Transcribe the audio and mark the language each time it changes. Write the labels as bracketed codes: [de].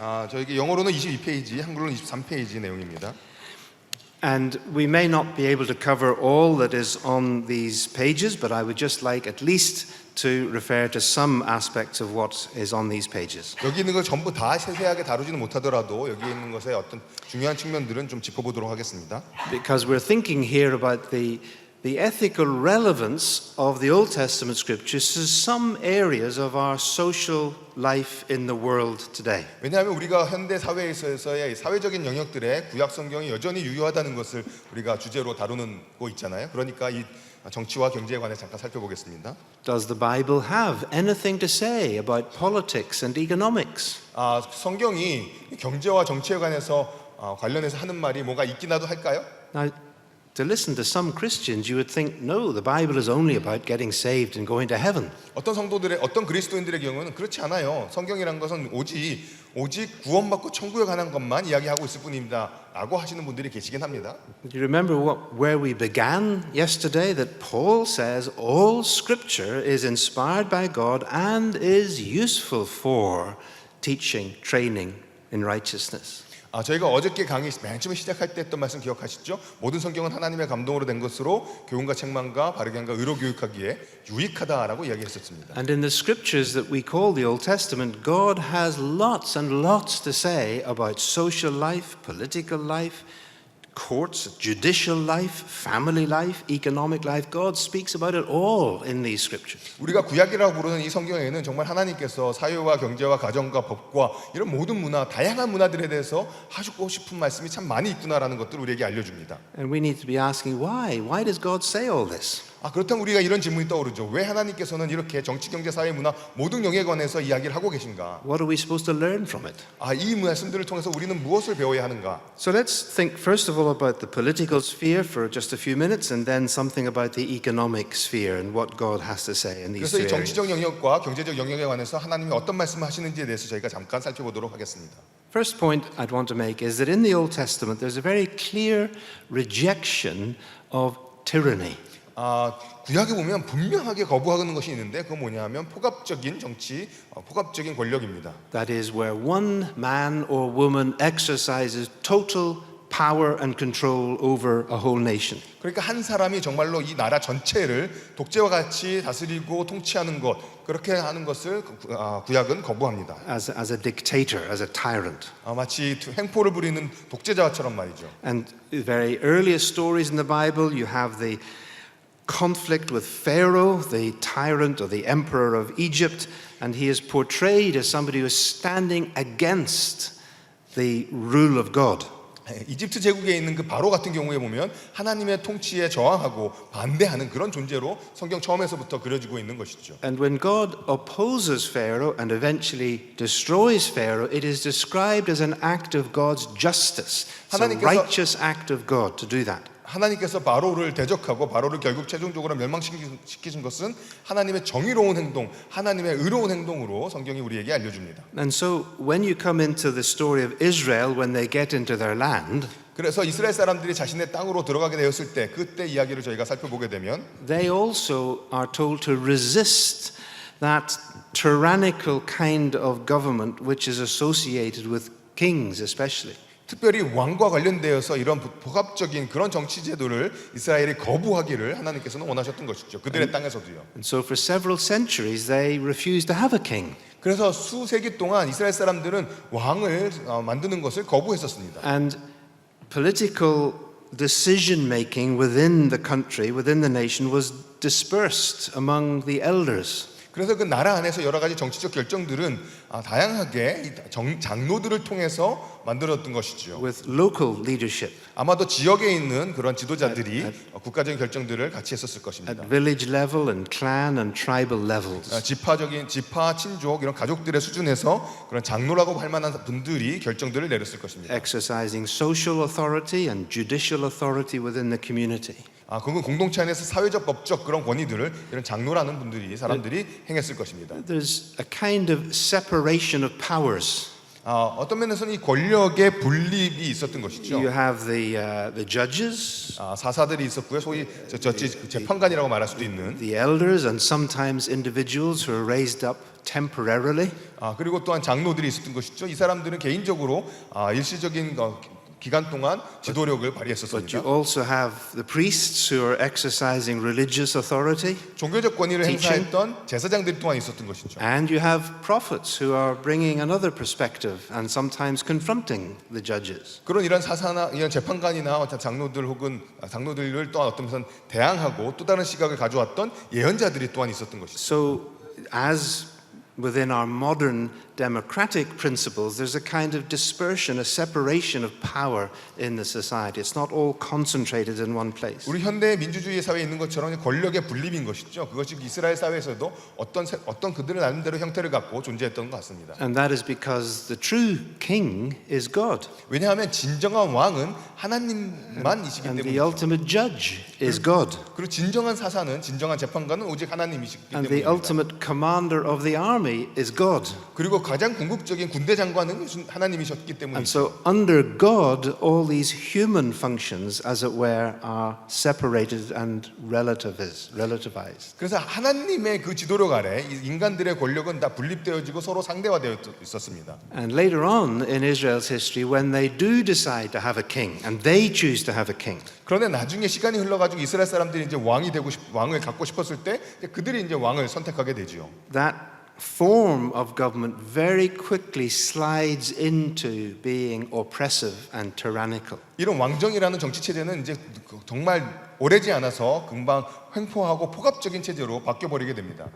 [ko] 저에게 영어로는 22페이지, 한글로는 23페이지 내용입니다. [en] And we may not be able to cover all that is on these pages, but I would just like at least to refer to some aspects of what is on these pages. [ko] 여기 있는 걸 전부 다 세세하게 다루지는 못하더라도 여기 있는 것의 어떤 중요한 측면들은 좀 짚어보도록 하겠습니다. [en] Because we're thinking here about the the ethical relevance of the Old Testament scriptures to some areas of our social life in the world today. [ko] 왜냐하면 우리가 현대 사회에서의 사회적인 영역들에 구약 성경이 여전히 유효하다는 것을 우리가 주제로 다루고 있잖아요. 그러니까 이 정치와 경제에 관해 잠깐 살펴보겠습니다. [en] Does the Bible have anything to say about politics and economics? [ko] 성경이 경제와 정치에 관련해서 하는 말이 뭐가 있기나도 할까요? [en] Now, to listen to some Christians, you would think, no, the Bible is only about getting saved and going to heaven. [ko] 어떤 그리스도인들의 경우는 그렇지 않아요. 성경이란 것은 오직 구원받고 천국에 관한 것만 이야기하고 있을 뿐입니다라고 하시는 분들이 계시긴 합니다. [en] Do you remember where we began yesterday? That Paul says all Scripture is inspired by God and is useful for teaching, training in righteousness. [ko] 저희가 어저께 강의 맨 처음에 시작할 때 했던 말씀 기억하시죠? 모든 성경은 하나님의 감동으로 된 것으로 교훈과 책망과 바르게 함과 의로 교육하기에 유익하다라고 이야기했었습니다. [en] And in the scriptures that we call the Old Testament, God has lots and lots to say about social life, political life, courts, judicial life, family life, economic life. God speaks about it all in these scriptures. [ko] 우리가 구약이라고 부르는 이 성경에는 정말 하나님께서 사회와 경제와 가정과 법과 이런 모든 문화, 다양한 문화들에 대해서 하시고 싶은 말씀이 참 많이 있구나라는 것들을 우리에게 알려줍니다. [en] And we need to be asking why? Why does God say all this? [ko] 그렇다면 우리가 이런 질문이 떠오르죠. 왜 하나님께서는 이렇게 정치, 경제, 사회, 문화 모든 영역에 관해서 이야기를 하고 계신가? [en] What are we supposed to learn from it? [ko] 이 말씀들을 통해서 우리는 무엇을 배워야 하는가? [en] So let's think first of all about the political sphere for just a few minutes and then something about the economic sphere and what God has to say in these [ko] 그래서 [en] two [ko] 이 [en] areas. [ko] 정치적 영역과 경제적 영역에 관해서 하나님이 어떤 말씀을 하시는지에 대해서 저희가 잠깐 살펴보도록 하겠습니다. [en] First point I'd want to make is that in the Old Testament there's a very clear rejection of tyranny. [ko] 구약에 보면 분명하게 거부하는 것이 있는데 그건 뭐냐면 포갑적인 정치, 포갑적인 권력입니다. [en] That is where one man or woman exercises total power and control over a whole nation. [ko] 그러니까 한 사람이 정말로 이 나라 전체를 독재와 같이 다스리고 통치하는 것, 그렇게 하는 것을 구약은 거부합니다. [en] As a dictator, as a tyrant. [ko] 마치 횡포를 부리는 독재자처럼 말이죠. [en] And the very earliest stories in the Bible, you have the conflict with Pharaoh, the tyrant or the emperor of Egypt, and he is portrayed as somebody who is standing against the rule of God. [ko] 이집트 제국에 있는 그 바로 같은 경우에 보면 하나님의 통치에 저항하고 반대하는 그런 존재로 성경 처음에서부터 그려지고 있는 것이죠. [en] And when God opposes Pharaoh and eventually destroys Pharaoh, it is described as an act of God's justice. It's a righteous act of God to do that. [ko] 하나님께서 바로를 대적하고 바로를 결국 최종적으로 멸망시키신 것은 하나님의 정의로운 행동, 하나님의 의로운 행동으로 성경이 우리에게 알려줍니다. [en] And so when you come into the story of Israel when they get into their land, [ko] 그래서 이스라엘 사람들이 자신의 땅으로 들어가게 되었을 때 그때 이야기를 저희가 살펴보게 되면 [en] they also are told to resist that tyrannical kind of government which is associated with kings especially. [ko] 특별히 왕과 관련되어서 이런 복합적인 그런 정치 제도를 이스라엘이 거부하기를 하나님께서는 원하셨던 것이죠. 그들의 땅에서도요. [en] And so for several centuries they refused to have a king. [ko] 그래서 수세기 동안 이스라엘 사람들은 왕을 만드는 것을 거부했었습니다. [en] And political decision making within the country, within the nation was dispersed among the elders. [ko] 그래서 그 나라 안에서 여러 가지 정치적 결정들은 다양하게 장로들을 통해서 만들어졌던 것이죠. [en] With local leadership. [ko] 아마도 지역에 있는 그런 지도자들이 국가적인 결정들을 같이 했었을 것입니다. [en] At village level and clan and tribal levels. [ko] 지파, 친족 이런 가족들의 수준에서 그런 장로라고 할 만한 분들이 결정들을 내렸을 것입니다. [en] Exercising social authority and judicial authority within the community. [ko] 그건 공동체 안에서 사회적 법적 그런 권위들을 이런 장로라는 사람들이 행했을 것입니다. [en] There's a kind of separation of powers. [ko] 어떤 면에서는 이 권력의 분립이 있었던 것이죠. [en] You have the judges, [ko] 사사들이 있었고요. 소위 재판관이라고 말할 수도 있는 [en] the elders, and sometimes individuals who are raised up temporarily. [ko] 그리고 또한 장로들이 있었던 것이죠. 이 사람들은 개인적으로 일시적인 기간 동안 지도력을 [en] But you [ko] 발휘했었습니다. [en] also have the priests who are exercising religious authority. [ko] 종교적 권위를 [en] teaching. [ko] 행사했던 제사장들이 또한 있었던 것이죠. [en] And you have prophets who are bringing another perspective and sometimes confronting the judges. [ko] 그런 이런 사사나 이런 재판관이나 어떤 장로들 혹은 장로들을 또한 어떤 면에서는 대항하고 또 다른 시각을 가져왔던 예언자들이 또한 있었던 것이죠. [en] So, as within our modern democratic principles, there's a kind of dispersion, a separation of power in the society. It's not all concentrated in one place. [ko] 우리 현대 민주주의 사회에 있는 것처럼 권력의 분립인 것이죠. 그것이 이스라엘 사회에서도 어떤 그들의 나름대로 형태를 갖고 존재했던 것 같습니다. [en] And that is because the true king is God. [ko] 왜냐하면 진정한 왕은 하나님만이시기 [en] And the [ko] 때문이죠. [en] ultimate judge is God. [ko] 그리고 진정한 사사는 진정한 재판관은 오직 하나님이시기 [en] And the [ko] 때문입니다. [en] ultimate commander of the army is God. [ko] 그리고 가장 궁극적인 군대 장관은 하나님이셨기 [en] And [ko] 때문이죠. [en] so under God, all these human functions, as it were, are separated and relativized. [ko] 그래서 하나님의 그 지도력 아래 이 인간들의 권력은 다 분립되어지고 서로 상대화되어 있었습니다. [en] And later on in Israel's history, when they do decide to have a king, and they choose to have a king, [ko] 그런데 나중에 시간이 흘러가지고 이스라엘 사람들이 이제 왕을 갖고 싶었을 때 그들이 이제 왕을 선택하게 되지요. [en] that form of government very quickly slides into being oppressive and tyrannical. [ko] 이런 왕정이라는 정치 체제는 이제 정말 오래지 않아서 금방 횡포하고 폭압적인 체제로 바뀌어 버리게 됩니다.